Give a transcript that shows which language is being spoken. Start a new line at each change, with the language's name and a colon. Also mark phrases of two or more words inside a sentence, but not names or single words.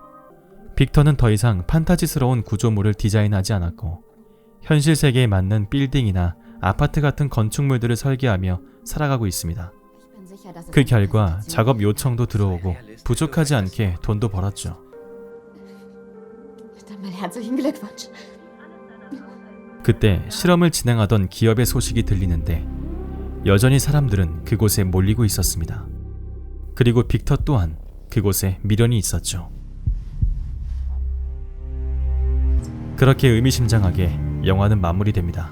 Korean: 빅터는 더 이상 판타지스러운 구조물을 디자인하지 않았고 현실 세계에 맞는 빌딩이나 아파트 같은 건축물들을 설계하며 살아가고 있습니다. 그 결과 작업 요청도 들어오고 부족하지 않게 돈도 벌었죠.
German: Dann mal herzlichen Glückwunsch.
Korean: 그때 실험을 진행하던 기업의 소식이 들리는데 여전히 사람들은 그곳에 몰리고 있었습니다. 그리고 빅터 또한 그곳에 미련이 있었죠. 그렇게 의미심장하게 영화는 마무리됩니다.